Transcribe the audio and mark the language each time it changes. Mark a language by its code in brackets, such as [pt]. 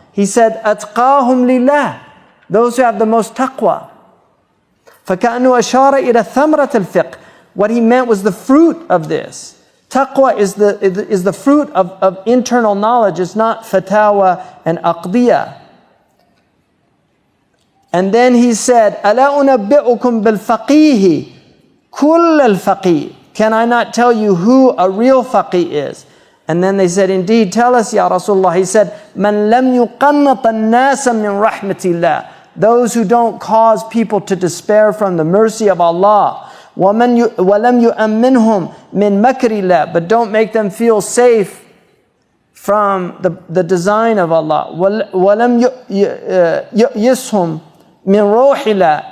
[en] He said, atqahum lillah, those who have the most taqwa. [ar] فَكَأَنُّ أَشَارَ إِلَى ثَمْرَةِ الْفِقْهِ. [en] What he meant was the fruit of this. Taqwa is the fruit of internal knowledge. It's not fatawa and aqdiyah. And then he said, [ar] أَلَا أُنَبِّئُكُمْ بِالْفَقِيهِ كُلَّ الْفَقِيهِ. [en] Can I not tell you who a real faqih is? And then they said, indeed, tell us, Ya Rasulullah. He said, [ar] مَنْ لَمْ يُقَنَّطَ النَّاسَ مِنْ رَحْمَةِ اللَّهِ. [en] Those who don't cause people to despair from the mercy of Allah. [ar] وَلَمْ يُؤَمِّنْهُمْ مِنْ مَكْرِ اللَّهِ. [en] But don't make them feel safe from the design of Allah. [ar] وَلَمْ يُؤْيِسْهُمْ مِنْ رَوْحِ اللَّهِ.